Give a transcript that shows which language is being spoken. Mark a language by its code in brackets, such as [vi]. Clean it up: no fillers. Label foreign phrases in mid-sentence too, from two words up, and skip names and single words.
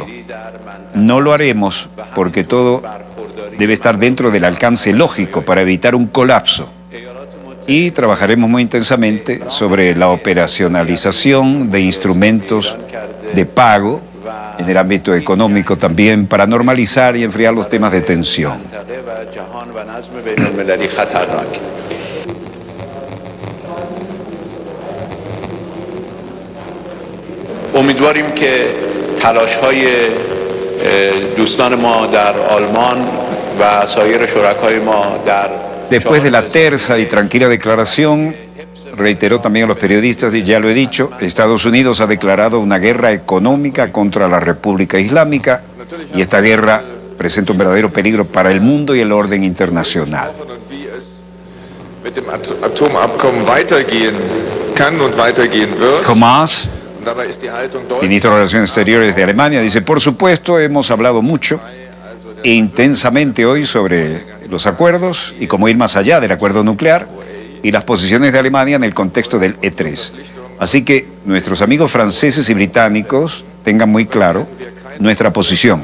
[es] No lo haremos porque todo debe estar dentro del alcance lógico para evitar un colapso. Y trabajaremos muy intensamente sobre la operacionalización de instrumentos de pago en el ámbito económico también para normalizar y enfriar los temas de tensión. [fa] امیدواریم که تلاش‌های دوستان ما در آلمان و سایر شرکای ما در [es] Después de la tersa y tranquila declaración, reiteró también a los periodistas, y ya lo he dicho, Estados Unidos ha declarado una guerra económica contra la República Islámica y esta guerra presenta un verdadero peligro para el mundo y el orden internacional. [de] Mit dem Atomabkommen weitergehen kann und weitergehen wird. [es] Tomás, ministro de Relaciones Exteriores de Alemania, dice, por supuesto, hemos hablado mucho e intensamente hoy sobre los acuerdos y cómo ir más allá del acuerdo nuclear y las posiciones de Alemania en el contexto del E3. Así que nuestros amigos franceses y británicos tengan muy claro nuestra posición.